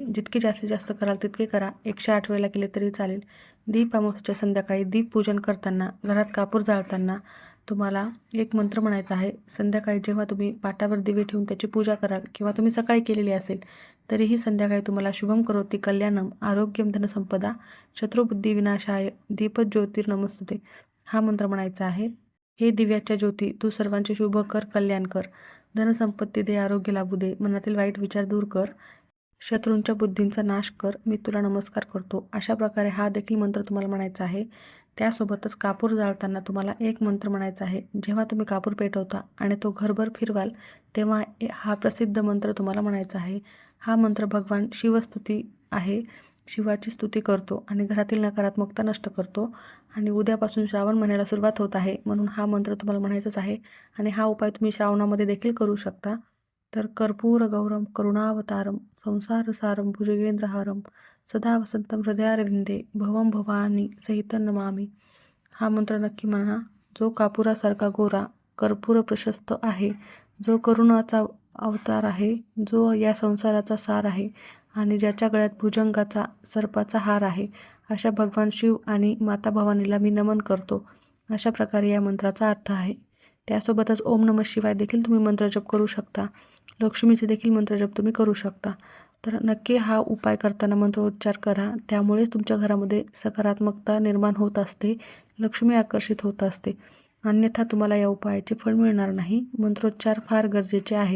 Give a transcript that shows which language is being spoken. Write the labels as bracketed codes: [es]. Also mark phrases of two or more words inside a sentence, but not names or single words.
[mr] जितके जास्तीत जास्त कराल तितके करा. 108 वेळेला केले तरी चालेल. दीप अमावस्येच्या संध्याकाळी दीप पूजन करताना घरात कापूर जाळताना तुम्हाला एक मंत्र म्हणायचा आहे. संध्याकाळी जेव्हा तुम्ही पाटावर दिवे ठेवून त्याची पूजा कराल किंवा तुम्ही सकाळी केलेली असेल तरीही संध्याकाळी तुम्हाला [sa] शुभम करोती कल्याणम आरोग्यम धनसंपदा शत्रुबुद्धी विनाशाय दीपज्योतिर्नमस्तुते [mr] हा मंत्र म्हणायचा आहे. हे दिव्याच्या ज्योती तू सर्वांचे शुभ कर कल्याण कर, धनसंपत्ती दे आरोग्य लाभू दे, मनातील वाईट विचार दूर कर, शत्रूंच्या बुद्धींचा नाश कर, मी तुला नमस्कार करतो. अशा प्रकारे हा देखील मंत्र तुम्हाला म्हणायचा आहे. त्यासोबतच कापूर जाळताना तुम्हाला एक मंत्र म्हणायचा आहे. जेव्हा तुम्ही कापूर पेटवता आणि तो घरभर फिरवाल तेव्हा हा प्रसिद्ध मंत्र तुम्हाला म्हणायचा आहे. हा मंत्र भगवान शिवस्तुती आहे. शिवाची स्तुती करतो आणि घरातील नकारात्मकता नष्ट करतो. आणि उद्यापासून श्रावण महिन्याला सुरुवात होत आहे म्हणून हा मंत्र तुम्हाला म्हणायचाच आहे. आणि हा उपाय तुम्ही श्रावणामध्ये देखील करू शकता. [sa] तर कर्पूर गौरम करुणावतारम संसारसारम भुजगेंद्रहारम सदा वसंतम हृदयारविंदे भवम भवानी सहितं नमामि. [mr] हा मंत्र नक्की म्हणा. जो कापुरासारखा गोरा कर्पूर प्रशस्त आहे, जो करुणाचा अवतार आहे, जो या संसाराचा सार आहे आणि ज्याच्या गळ्यात भुजंगाचा सर्पाचा हार आहे, अशा भगवान शिव आणि माता भवानीला मी नमन करतो. अशा प्रकारे या मंत्राचा अर्थ आहे. त्यासोबतच [sa] ओम नमः शिवाय [mr] देखील तुम्ही मंत्रजप करू शकता. लक्ष्मीचे देखील मंत्रजप तुम्ही करू शकता. तर नक्की हा उपाय करताना मंत्रोच्चार करा. त्यामुळेच तुमच्या घरामध्ये सकारात्मकता निर्माण होत असते, लक्ष्मी आकर्षित होत असते. अन्यथा तुम्हाला या उपायाचे फळ मिळणार नाही. मंत्रोच्चार फार गरजेचे आहेत.